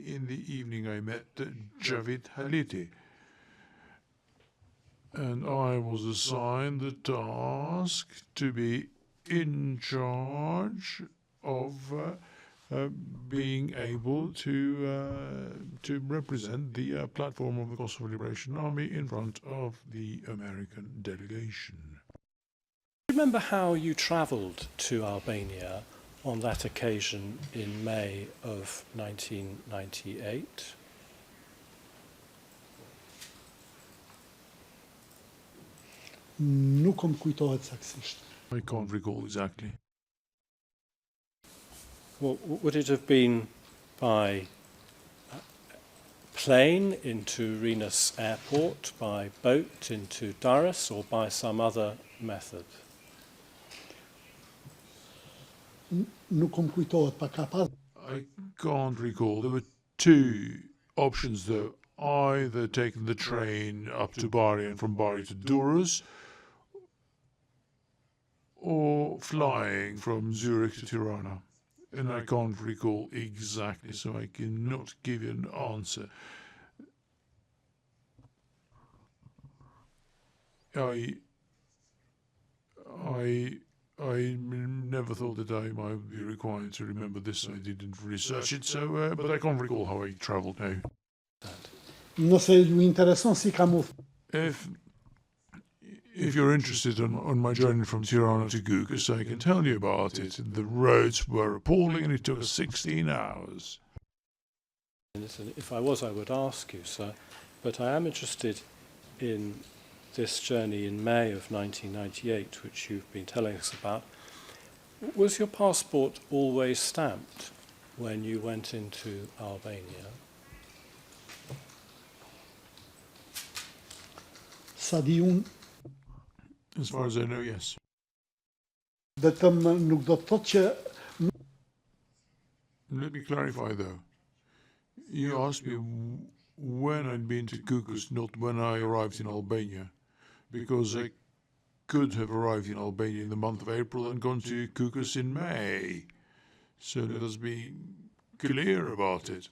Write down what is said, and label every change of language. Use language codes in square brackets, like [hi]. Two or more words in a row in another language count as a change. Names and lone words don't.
[en] In the evening, I met Javid Haliti. And I was assigned the task to be in charge of being able to represent the platform of the Kosovo Liberation Army in front of the American delegation. Remember how you travelled to Albania on that occasion in May of 1998? [sq] Nuk më kujtohet saktësisht. [en] I can't recall exactly. Well, would it have been by plane into Renus Airport, by boat into Durrës, or by some other method? [sq] Nuk më kujtohet, pa ka pas. [en] I can't recall. There were two options, though. Either taking the train up to Bari and from Bari to Durrës, or flying from Zurich to Tirana. And I can't recall exactly, so I cannot give you an answer. I never thought that I might be required to remember this. I didn't research it, so but I can't recall how I travelled now. [sq] Nëse ju intereson si kam u. [en] If you're interested on my journey from Tirana to Kukus, I can tell you about it. The roads were appalling and it took us 16 hours. If I was, I would ask you, sir, but I am interested in this journey in May of 1998, which you've been telling us about. Was your passport always stamped when you went into Albania? [sq] Sa di unë, [en] As far as I know, yes. [sq] vetëm nuk do të thotë që [en] Let me clarify, though. You asked me when I'd been to Kukus, not when I arrived in Albania, because I could have arrived in Albania in the month of April and gone to Kukus in May. So let us be clear about it.